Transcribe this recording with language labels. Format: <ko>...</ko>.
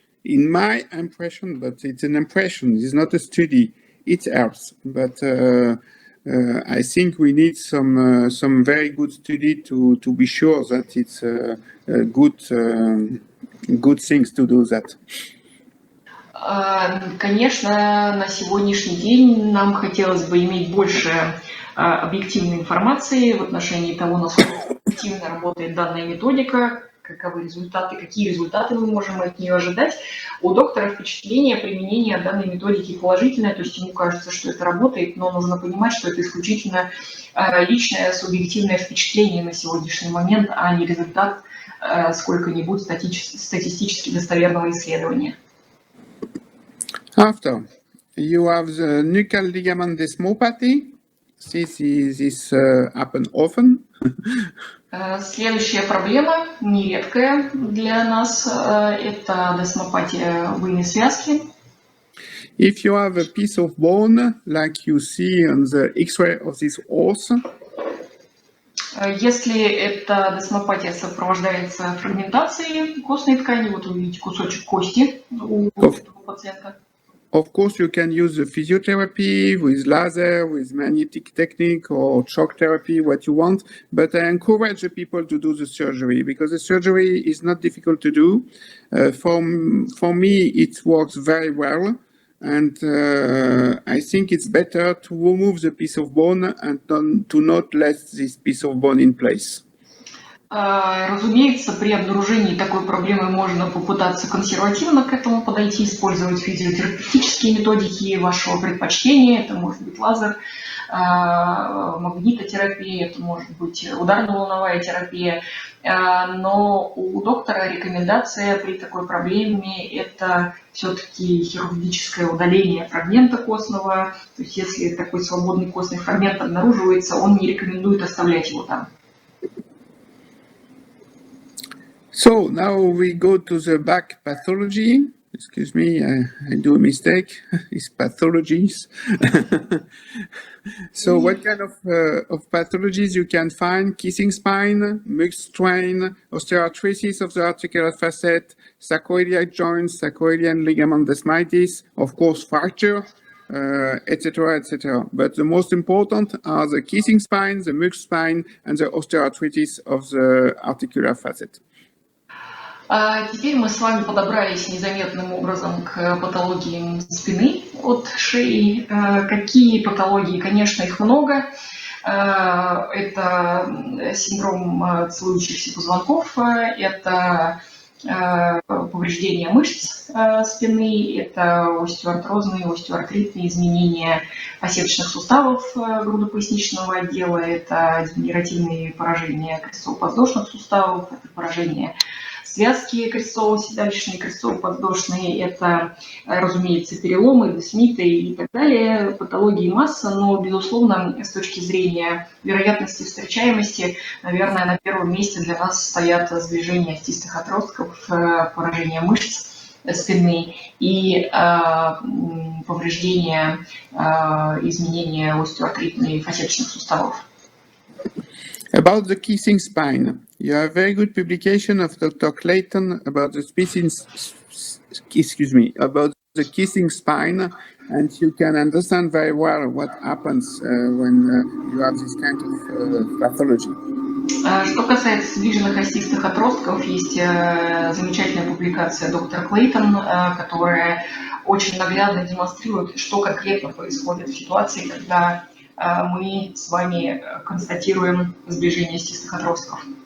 <en>In my impression, but it's an impression, it's not a study, it helps. But I think we need some very good study to be sure that it's good things to do that.</en> <ru>Конечно, на сегодняшний день нам хотелось бы иметь больше объективной информации в отношении того, насколько эффективно работает данная методика, каковы результаты, какие результаты мы можем от нее ожидать. У доктора впечатление применения данной методики положительное, то есть ему кажется, что это работает, но нужно понимать, что это исключительно личное, субъективное впечатление на сегодняшний момент, а не результат сколько-нибудь статистически достоверного исследования.</ru> <en>After, you have the nuchal ligament desmopathy. This happen often.</en> <ru>Следующая проблема, нередкая для нас, это десмопатия буйной связки.</ru> <en>If you have a piece of bone, like you see on the X-ray of this horse,</en> <ru>если эта десмопатия сопровождается фрагментацией костной ткани, вот вы видите кусочек кости у пациента.</ru> <en>Of course, you can use the physiotherapy with laser, with magnetic technique or shock therapy, what you want. But I encourage the people to do the surgery because the surgery is not difficult to do. For me, it works very well. And I think it's better to remove the piece of bone and to not let this piece of bone in place.</en> <ru>Разумеется, при обнаружении такой проблемы можно попытаться консервативно к этому подойти, использовать физиотерапевтические методики вашего предпочтения. Это может быть лазер, магнитотерапия, это может быть ударно-волновая терапия. Но у доктора рекомендация при такой проблеме – это все-таки хирургическое удаление фрагмента костного. То есть если такой свободный костный фрагмент обнаруживается, он не рекомендует оставлять его там.</ru> <en>So now we go to the back pathology. Excuse me, I do a mistake. It's pathologies. So what kind of pathologies you can find? Kissing spine, mixed strain, osteoarthritis of the articular facet, sacroiliac joints, sacroilian ligament desmitis, of course fracture, etc., etc. But the most important are the kissing spine, the mixed spine, and the osteoarthritis of the articular facet.</en> <ru>Теперь мы с вами подобрались незаметным образом к патологиям спины от шеи. Какие патологии? Конечно, их много. Это синдром целующихся позвонков, это повреждение мышц спины, это остеоартрозные, остеоартритные изменения посадочных суставов грудопоясничного отдела, это дегенеративные поражения крестцово-подвздошных суставов, это поражение связки крестцово-седалищные, крестцово-подвздошные, это, разумеется, переломы, десмиты и так далее, патологии масса, но, безусловно, с точки зрения вероятности встречаемости, наверное, на первом месте для нас стоят сближение остистых отростков, поражение мышц спины и повреждение, изменения остеоартритных фасеточных суставов.</ru> <en>About the kissing spine, you have a very good publication of Dr. Clayton about the about the kissing spine, and you can understand very well what happens when you have this kind of pathology.</en> <ru>Что касается сдвиженных остистых отростков, есть замечательная публикация доктора Клейтон, которая очень наглядно демонстрирует, что конкретно происходит в ситуации, когда мы с вами констатируем сближение остистых отростков.</ru>